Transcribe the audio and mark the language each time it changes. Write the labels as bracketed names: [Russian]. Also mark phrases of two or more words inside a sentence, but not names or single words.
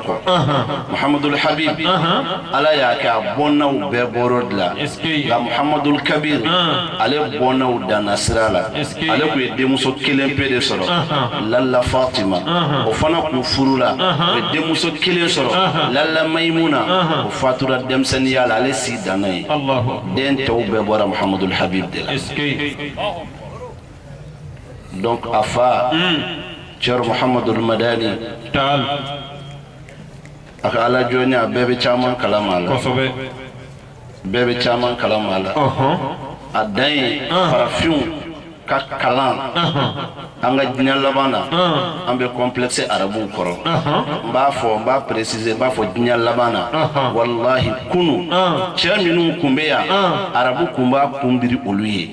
[Bambara] kɔ Muhammadul Habib Ala y'a kɛ a bɔnnaw bɛɛ bɔrɔ de la nka Muhammadul Kabir ale bɔnnaw danna sira la ale tun ye denmuso 1 pe de sɔrɔ Lalla Fatima o fana kun furula o ye denmuso 1 sɔrɔ Lalla Maimuna o fatura denmisɛnniya la ale si danna ye den tɔw bɛɛ bɔra Muhammadul Habib de la donc a fa Cher Muhammadul Madani a ka Ala jɔnya a bɛɛ bɛ caman kalama la bɛɛ bɛ caman kalama la a dan ye farafinw ka kalan an ka diinɛ laban na an bɛ complexe arabuw kɔrɔ n b'a préciser n b'a fɔ diinɛ laban na wallahi kunu cɛ minnu kun bɛ yan arabu kun b'a kunbiri olu ye